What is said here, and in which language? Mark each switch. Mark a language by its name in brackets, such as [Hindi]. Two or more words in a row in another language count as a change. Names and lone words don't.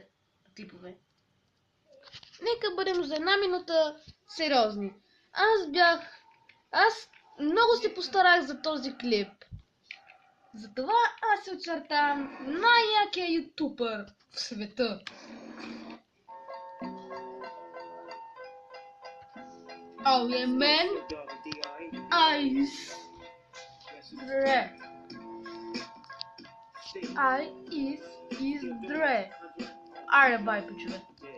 [Bulgarian] Клипове. Нека бъдем за една минута сериозни. Аз много се постарах за този клип. Затова аз се очертавам най-якия ютубър в света. [English] Oh yeah, man. Dre. I is Dre. [Bulgarian] Аре, бай, почувай.